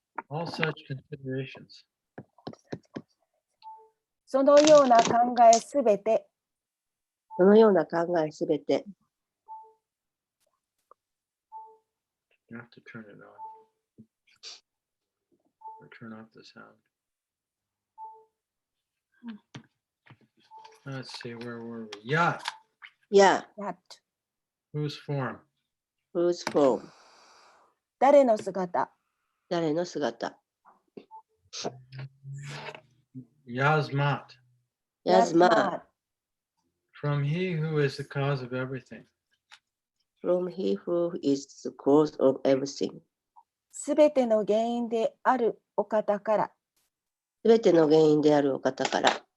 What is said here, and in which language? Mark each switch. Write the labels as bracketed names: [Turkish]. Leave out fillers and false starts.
[English] All such considerations. [Japanese] そのような考えすべてそのような考えすべて、 [English] You have to turn it on. Or turn off the sound. Let's see, where were we? Yat. [Sanskrit] や、やっ [English] Whose form? whose form、 [Japanese] 誰の姿誰の姿、 [Sanskrit] Yasmat. やずま、 [English] From he who is the cause of everything. from he who is the cause of everything、 [Japanese] すべての原因であるお方からすべての原因であるお方から、